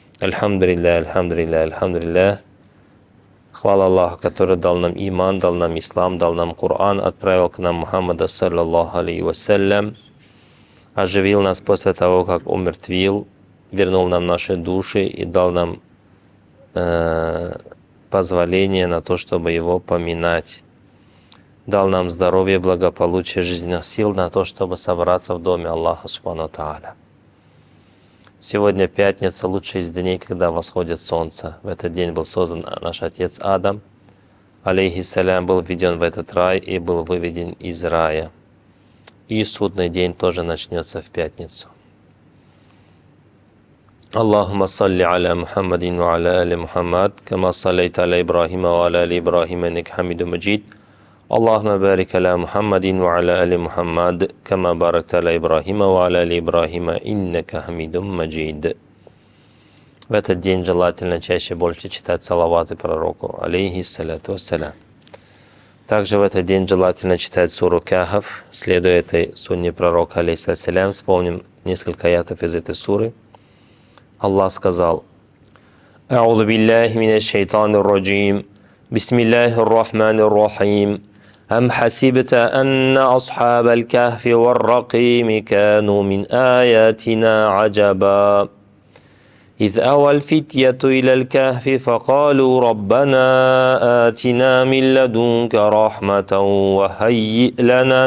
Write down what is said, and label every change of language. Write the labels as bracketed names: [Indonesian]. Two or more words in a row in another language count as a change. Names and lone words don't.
[Russian] Альхамдулилля. Хвала Аллаху, который дал нам иман, дал нам ислам, дал нам Коран, отправил к нам Мухаммада, [Arabic] صلى الله عليه وسلم, [Russian] оживил нас после того, как умертвил, вернул нам наши души и дал нам позволение на то, чтобы Его поминать. Дал нам здоровье, благополучие, жизненных сил на то, чтобы собраться в доме Аллаха [Arabic] سبحانه وتعالى. [Russian] Сегодня пятница, лучший из дней, когда восходит солнце. В этот день был создан наш отец Адам, алейхиссалям, был введен в этот рай и был выведен из рая. И судный день тоже начнется в пятницу. [Arabic] اللهم صل على محمد وعلى آل محمد كما صليت على إبراهيم وعلى آل إبراهيم إنك حميد مجيد. اللهم بارك على محمد وعلى آل محمد كما باركت على إبراهيم وعلى آل إبراهيم إنك حميد مجيد. [Russian] В этот день желательно чаще больше читать салаваты пророку, [Arabic] عليه الصلاة والسلام. [Russian] Также в этот день желательно читать суру Кахф, следуя этой сунне пророка, алейхиссалям. Вспомним несколько аятов из этой суры. Аллах сказал: [Arabic] «أعوذ بالله من الشيطان الرجيم بسم الله الرحمن الرحيم أم حسبت أن أصحاب الكهف والرقيم كانوا من آياتنا عجبا. إذ أوى الفتية إلى الكهف فقالوا ربنا آتنا من لدنك رحمة وهيئ لنا